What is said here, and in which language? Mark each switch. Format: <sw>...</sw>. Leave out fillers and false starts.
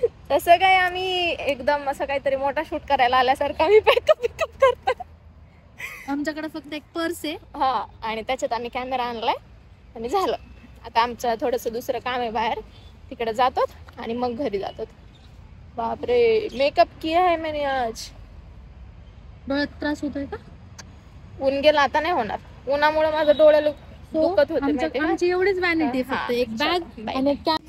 <mr>तसं काय आम्ही एकदम असं काहीतरी मोठा शूट करायला आल्यासारखं आम्ही पॅकअप करतो. आमच्याकडे फक्त एक पर्स आहे, हा, आणि त्याच्यात आम्ही कॅमेरा आणलाय आणि झालं. आता आमचं थोडंसं दुसरं काम आहे बाहेर, तिकडे जातो आणि मग घरी जातो.</mr> <hi>बापरे, मेकअप किया है मैंने आज.</hi> <mr>डोळ्यात त्रास होतोय का? ऊन गेला आता नाही होणार. उन्हामुळे माझं डोळ्याला दुखत होते. आमची एवढीच व्हॅनिटी, फक्त एक बॅग आणि एक</mr>